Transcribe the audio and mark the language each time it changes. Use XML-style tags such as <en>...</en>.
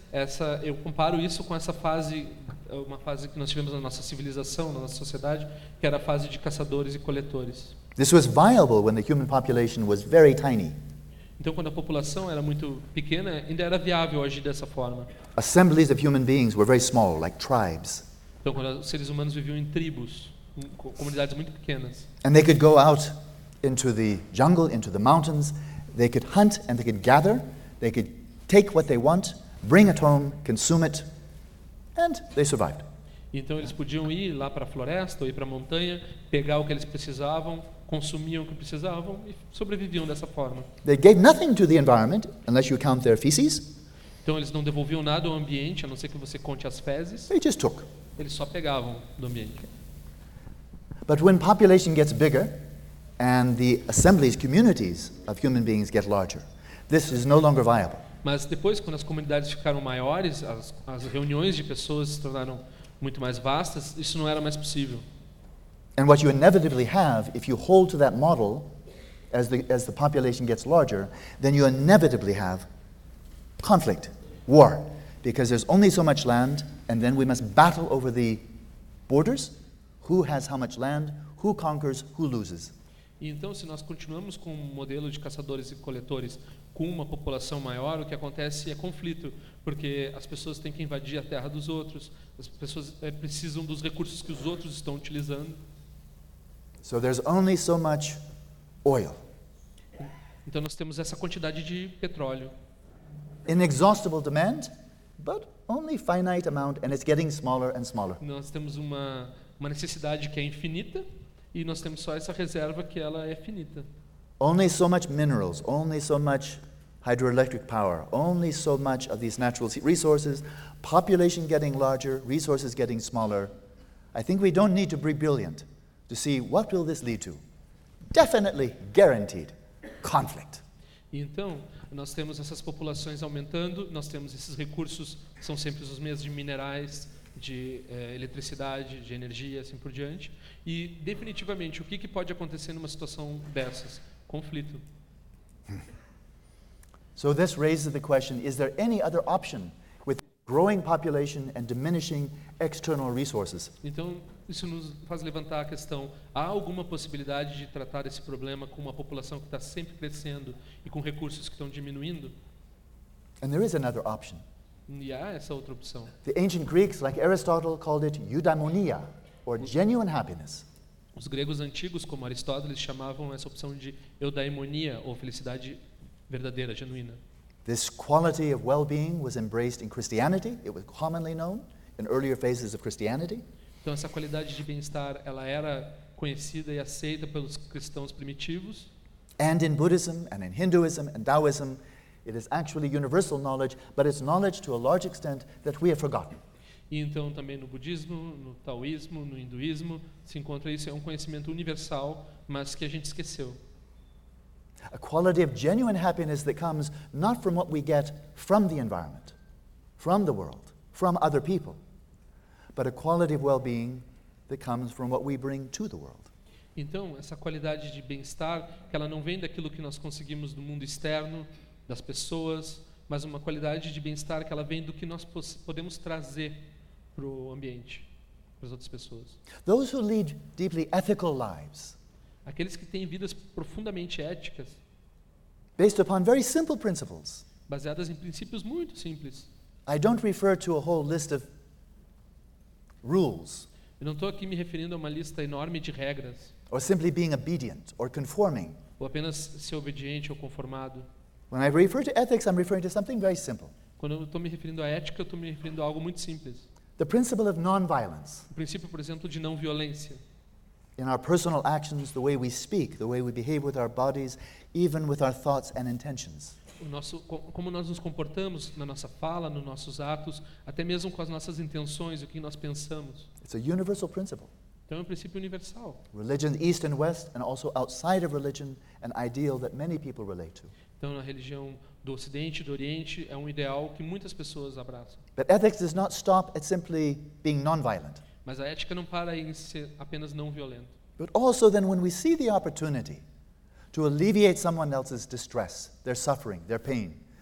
<pt>essa, eu comparo isso com essa fase, uma fase que nós tivemos na nossa civilização, na nossa sociedade, que era a fase de caçadores e coletores.</pt> <en>This was viable when the human population was very tiny.</en> <pt>Então, quando a população era muito pequena, ainda era viável agir dessa forma.</pt> <en>Assemblies of human beings were very small, like tribes.</en> <pt>Então, quando os seres humanos viviam em tribos, em comunidades muito pequenas.</pt> <en>And they could go out into the jungle, into the mountains. They could hunt and they could gather. They could take what they want, bring it home, consume it, and they survived.</en> <pt>Então eles podiam ir lá para a floresta ou ir para a montanha, pegar o que eles precisavam, consumiam o que precisavam e sobreviviam dessa forma.</pt> <en>They gave nothing to the environment unless you count their feces.</en> <pt>Então eles não devolviam nada ao ambiente, a não ser que você conte as fezes.</pt> <en>They just took.</en> <pt>Eles só pegavam do ambiente.</pt> <en>But when population gets bigger and the assemblies, communities of human beings get larger, this is no longer viable.</en> <pt>Mas depois, quando as comunidades ficaram maiores, as reuniões de pessoas se tornaram muito mais vastas, isso não era mais possível.</pt> <en>And what you inevitably have, if you hold to that model, as the population gets larger, then you inevitably have conflict, war, because there's only so much land, and then we must battle over the borders, who has how much land, who conquers, who loses.</en> <pt>E então, se nós continuamos com o modelo de caçadores e coletores com uma população maior, o que acontece é conflito, porque as pessoas têm que invadir a terra dos outros, as pessoas precisam dos recursos que os outros estão utilizando.</pt> <en>So there's only so much oil.</en> <pt>Então nós temos essa quantidade de petróleo.</pt> <en>Inexhaustible demand, but only finite amount, and it's getting smaller and smaller.</en> <pt>Nós temos uma necessidade que é infinita, e nós temos só essa reserva que ela é finita.</pt> <en>Only so much minerals, only so much hydroelectric power, only so much of these natural resources, population getting larger, resources getting smaller. I think we don't need to be brilliant to see what will this lead to. Definitely guaranteed conflict.</en> <pt>Então, nós temos essas populações aumentando, nós temos esses recursos, são sempre os mesmos de minerais, de eletricidade, de energia, assim por diante. E, definitivamente, o que, que pode acontecer numa situação dessas? Conflito.</pt> <en>So this raises the question, is there any other option with growing population and diminishing external resources?</en> <pt>Então, isso nos faz levantar a questão, há alguma possibilidade de tratar esse problema com uma população que está sempre crescendo e com recursos que estão diminuindo?</pt> <en>And there is another option.</en> <pt>E há essa outra opção.</pt> <en>The ancient Greeks, like Aristotle, called it eudaimonia, or genuine happiness.</en> <pt>Os gregos antigos, como Aristóteles, chamavam essa opção de eudaimonia, ou felicidade verdadeira, genuína.</pt> <en>This quality of well-being was embraced in Christianity. It was commonly known in earlier phases of Christianity.</en> <pt>Então, essa qualidade de bem-estar, ela era conhecida e aceita pelos cristãos primitivos.</pt> <en>And in Buddhism, and in Hinduism, and Taoism, it is actually universal knowledge, but it's knowledge to a large extent that we have forgotten.</en> <pt>E então também no budismo, no taoísmo, no hinduísmo, se encontra isso, é um conhecimento universal, mas que a gente esqueceu.</pt> <en>A quality of genuine happiness that comes not from what we get from the environment, from the world, from other people, but a quality of well-being that comes from what we bring to the world.</en> <pt>Então, essa qualidade de bem-estar, que ela não vem daquilo que nós conseguimos do mundo externo, das pessoas, mas uma qualidade de bem-estar que ela vem do que nós podemos trazer para o ambiente, para as outras pessoas.</pt> <en>Those who lead deeply ethical lives,</en> <pt>aqueles que têm vidas profundamente éticas,</pt> <en>based upon very simple principles,</en> <pt>baseadas em princípios muito simples.</pt> <en>I don't refer to a whole list of rules.</en> <pt>Eu não estou aqui me referindo a uma lista enorme de regras.</pt> <en>Or simply being obedient or conforming.</en> <pt>Ou apenas ser obediente ou conformado.</pt> <en>When I refer to ethics, I'm referring to something very simple.</en> <pt>Quando eu estou me referindo à ética, eu estou me referindo a algo muito simples.</pt> <en>The principle of non-violence.</en> <pt>O princípio, por exemplo, de não violência.</pt> <en>In our personal actions, the way we speak, the way we behave with our bodies, even with our thoughts and intentions.</en> <pt>Como nós nos comportamos na nossa fala, nos nossos atos, até mesmo com as nossas intenções, o que nós pensamos.</pt> <en>It's a universal principle.</en> <pt>Então é um princípio universal.</pt> <en>Religion, East and West, and also outside of religion, an ideal that many people relate to.</en> <pt>Então, na religião do Ocidente e do Oriente, é um ideal que muitas pessoas abraçam.</pt> <en>But ethics does not stop at simply being non-violent.</en> <pt>Mas a ética não para em ser apenas não violento.</pt> <en>But also then when we see the opportunity to alleviate someone else's distress, their suffering, their pain,</en>